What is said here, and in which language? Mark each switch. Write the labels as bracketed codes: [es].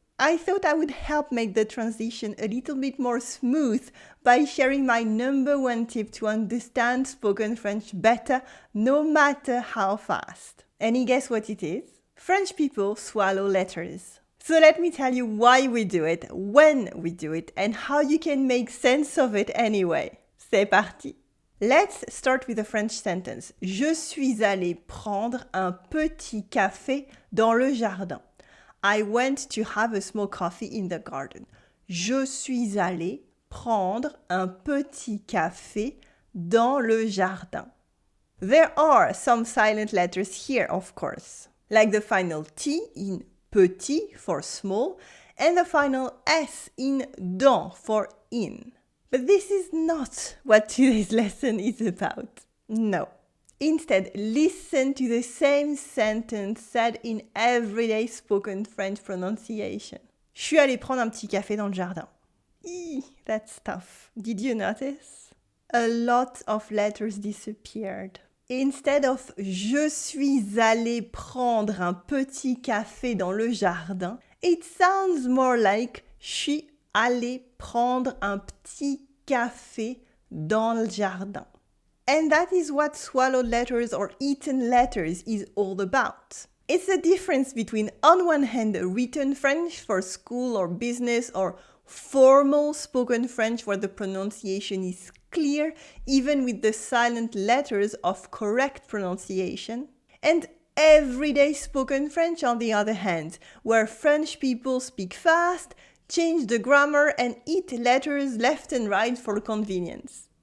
[en] I thought I would help make the transition a little bit more smooth by sharing my number one tip to understand spoken French better, no matter how fast. Any guess what it is? French people swallow letters. So let me tell you why we do it, when we do it, and how you can make sense of it anyway. [fr] C'est parti! [en] Let's start with a French sentence. [fr] Je suis allé prendre un petit café dans le jardin. [en] I went to have a small coffee in the garden. [fr] Je suis allé prendre un petit café dans le jardin. [en] There are some silent letters here, of course, like the final T in petit for small and the final S in dans for in. But this is not what today's lesson is about. No. Instead, listen to the same sentence said in everyday spoken French pronunciation. [fr] Je suis allé prendre un petit café dans le jardin. [en] That's tough. Did you notice? A lot of letters disappeared. Instead of [fr] je suis allé prendre un petit café dans le jardin, [en] it sounds more like [fr] je suis allé prendre un petit café dans le jardin. [en] And that is what swallowed letters or eaten letters is all about. It's the difference between, on one hand, written French for school or business or formal spoken French where the pronunciation is clear, even with the silent letters of correct pronunciation, and everyday spoken French on the other hand, where French people speak fast, change the grammar, and eat letters left and right for convenience.